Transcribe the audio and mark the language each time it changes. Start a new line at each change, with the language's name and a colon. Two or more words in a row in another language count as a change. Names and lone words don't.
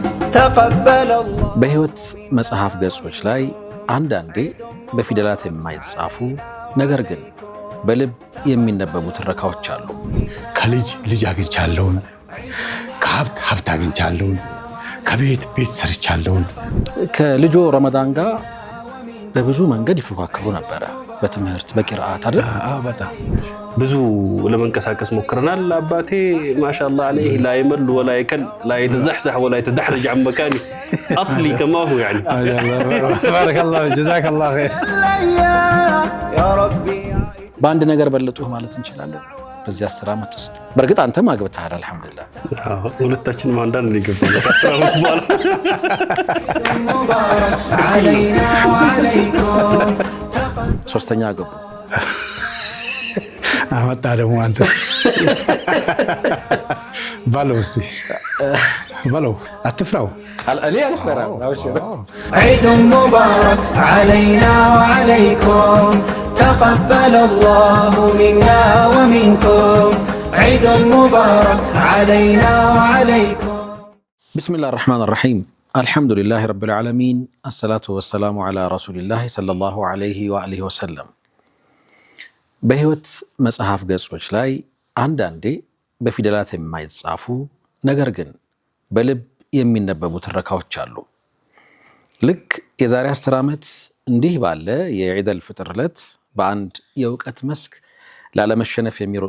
Arabic: تقبل الله
Amharic: በህይወት መጽሐፍ ገጾች ላይ አንዳንዴ በፊደላት የማይጻፉ ነገር ግን በልብ የሚነበቡ ትረካዎች አሉ። ከልጅ ልጅ አግኝቻለሁ፣ ከሀብት ሀብት አግኝቻለሁ፣ ከቤት ቤት ሰርቻለሁ። ከልጆ ረመዳን ጋር በብዙ መንገድ ይፎካከሩ ነበር። በትምህርት በቂራአት አይደል? በጣም ብዙ ለመንቀሳቀስ ሞክረናል። አባቴ
Arabic: ማሻአላህ عليه لا يمل ولا يكل لا يتزحزح ولا يتدحرج عن مكانه اصلي كما هو يعني. بارك الله جزاك الله خير يا ربي
Amharic: በአንድ ነገር በለጡህ ማለት እንችላለን። በዚህ 10 ዓመት ውስጥ በርግጥ አንተም አግብተሃል አልহামዱሊላህ። ሁለታችንም አንዳንድ ነው የገባው 10 ዓመት በኋላ
Arabic: علينا وعليكم
Amharic: ሶስተኛ አገቡ። አመጣ ደግሞ አንተ ባለው እስቲ ባለው አትፍራው። እኔ አልፈራም።
Arabic: عيد مبارك علينا وعليكم تقبل الله منا ومنكم عيد مبارك علينا وعليكم. بسم الله الرحمن الرحيم الحمد لله رب العالمين الصلاة والسلام على رسول الله صلى الله عليه وآله وسلم.
Amharic: በህይወት መጽሐፍ ገጾች ላይ አንዳንዴ በፊደላት የማይጻፉ ነገር ግን በልብ የሚነበቡ ትረካዎች አሉ። ልክ የዛሬ 10 ዓመት እንዲህ ባለ የዒድ አልፍጥር ዕለት በአንድ የእውቀት መስክ ላለመሸነፍ የሚሮጡ